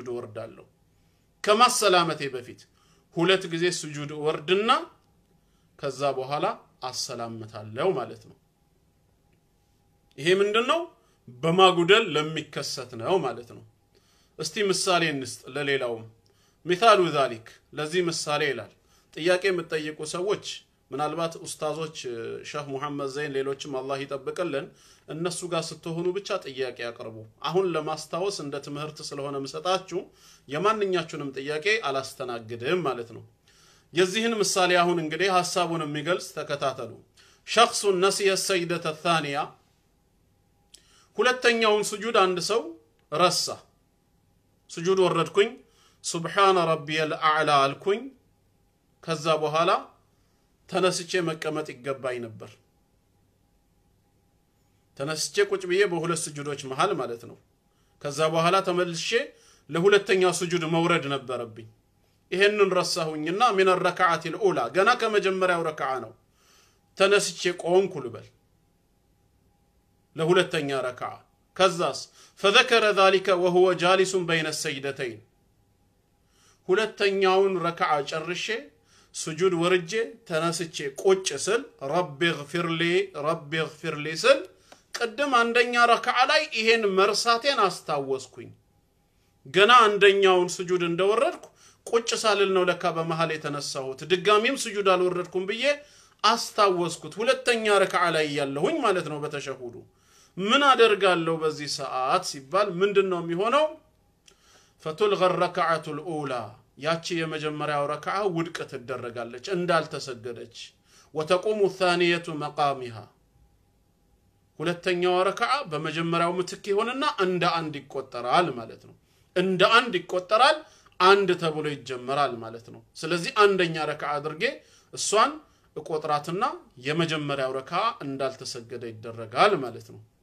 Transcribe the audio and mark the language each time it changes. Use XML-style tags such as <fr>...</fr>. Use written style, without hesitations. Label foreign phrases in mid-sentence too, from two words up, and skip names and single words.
<am>ወርዳለሁ ከማሰላመቴ በፊት ሁለት ጊዜ ሱጁድ ወርድና ከዛ በኋላ አሰላምታለሁ ማለት ነው ይሄ ምንድነው በማጉደል ለሚከሰት ነው ማለት ነው እስቲ ምሳሌ እንስጥ ለሌላው</am> <ar>مثال ذلك</ar> <am>ለዚህ ምሳሌ ይላል ጥያቄ የምትጠይቁ ሰዎች ምናልባት ኡስታዞች ሼህ መሐመድ ዘይን ሌሎችም አላህ ይጠብቀልን እነሱ ጋር ስትሆኑ ብቻ ጥያቄ ያቀርቡ አሁን ለማስተዋወስ እንደ ትምህርት ስለሆነ መስጣችሁ የማንኛችሁንም ጥያቄ አላስተናግድም ማለት ነው የዚህን ምሳሌ አሁን እንግዲህ ሐሳቡን የሚገልጽ ተከታተሉ</am> <ar>شخص نسي السجدة الثانية</ar> <am>ሁለተኛውን ሱጁድ አንድ ሰው ረሳ ሱጁድ ወረድኩኝ</am> <ar>سبحان ربي الأعلى</ar> <am>አልኩኝ ከዛ በኋላ ተነስቼ መቀመጥ ይገባኝ ነበር ተነስቼ ቁጭ ብዬ በሁለት ሱጁዶች መሃል ማለት ነው ከዛ በኋላ ተመልሼ ለሁለተኛው ስጁድ መውረድ ነበረብኝ ይሄንን ረሳሁኝና</am> <ar>من الركعه الاولى</ar> <am>ገና ከመጀመሪያው ረካዓ ነው ተነስቼ ቆምኩ ልበል ለሁለተኛ ረካዓ ከዛስ</am> <ar>فذكر ذلك وهو جالس بين السجدتين</ar> <am>ሁለተኛውን ረካዓ ጨርሼ ስጁድ ወርጄ ተነስቼ ቁጭ ስል</am> <ar>رب اغفر لي</ar> <am>ስል ቀደም አንደኛ ረካዓ ላይ ይሄን መርሳቴን አስታወስኩኝ ገና አንደኛውን ስጁድ እንደወረድኩ ቁጭ ሳልል ነው ለካ በመሃል የተነሳሁት ድጋሚም ስጁድ አልወረድኩም ብዬ አስታወስኩት ሁለተኛ ረካዓ ላይ ያለሁኝ ማለት ነው በተሸሁዱ ምን አደርጋለሁ በዚህ ሰዓት ሲባል ምንድነው የሚሆነው</am> <ar>فتلغى الركعه الاولى</ar> <am>ያቺ የመጀመሪያው ረካዓ ውድቅ ትደረጋለች እንዳልተሰገደች</am> <ar>وتقوم الثانيه مقامها</ar> <am>ሁለተኛው ረካዓ በመጀመሪያው ምትክ ይሆንና እንደ አንድ ይቆጠራል ማለት ነው እንደ አንድ ይቆጠራል አንድ ተብሎ ይጀመራል ማለት ነው ስለዚህ አንደኛ ረካዓ አድርጌ እሷን እቆጥራትና የመጀመሪያው ረካዓ እንዳልተሰገደ ይደረጋል ማለት ነው</am>